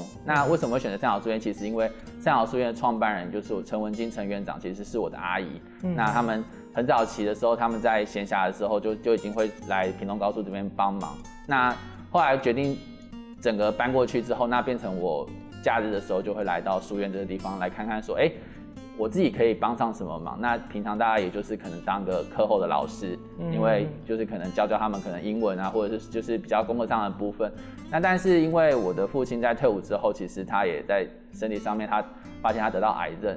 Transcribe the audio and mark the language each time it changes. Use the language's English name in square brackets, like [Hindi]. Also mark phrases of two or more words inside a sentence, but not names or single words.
[Chinese] 那為什麼會選擇善導書院？其實因為善導書院的創辦人就是我陳文金陳院長，其實是我的阿姨。那他們很早期的時候，他們在閒暇的時候就已經會來屏東高速這邊幫忙。那後來決定整個搬過去之後，那變成我假日的時候就會來到書院這個地方來看看說，我自己可以幫上什麼忙？那平常大家也就是可能當個課後的老師，因為就是可能教他們可能英文啊，或者是就是比較工作上的部分。那但是因為我的父親在退伍之後，其實他也在身體上面，他發現他得到癌症。